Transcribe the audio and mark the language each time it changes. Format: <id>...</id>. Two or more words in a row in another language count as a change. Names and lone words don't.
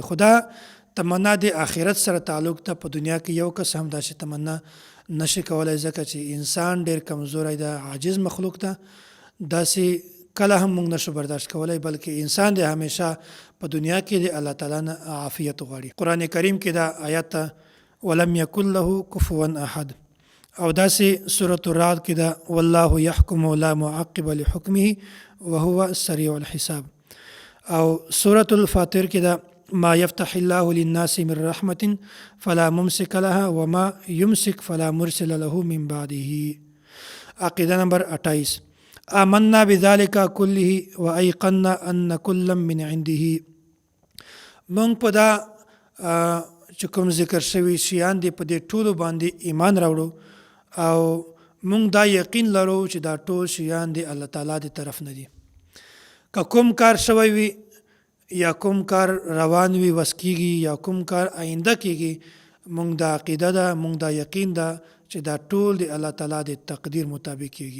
<ps>خدا تمنا د آخرت سره تعلق ته په دنیا کې یو کس هم داسې تمنا نشي کولی، ځکه چې انسان ډېر کمزوری ده، عاجز مخلوق ده، داسې کله هم موږ نشو برداشت کولی، بلکې انسان د همیشه په دنیا کې د الله تعالی نه عافیت غواړي. قرآن کریم کې دا آیت</ps> <ar>ولم یکن له کفوا احد،</ar> <ps>او داسې سورة الرعد کې دا</ps> <ar>والله یحکم لا معقب لحکمه وهو سریع الحساب،</ar> <ps>او سورة الفاطر کې دا</ps> <ar>ما يفتح الله للناس من رحمة فلا ممسك لها وما يمسك فلا مرسل له من بعده. عقیده نمبر 28 آمنا بذلك كله وأيقنا أن كلا من عنده.</ar> <ps>مونږ په دا چې کوم ذکر شوي شیان دي په دې ټولو باندې ایمان راوړو او مونږ دا یقین لرو چې دا ټول شیان دي الله تعالی د طرف نه دي. که کوم کار شوی وي یا کوم کار روان وي وس کېږي یا کوم کار آینده کېږي، مونږ دا عقیده ده، مونږ دا یقین ده چې دا ټول د الله تعالی د تقدیر مطابق کېږي.</ps>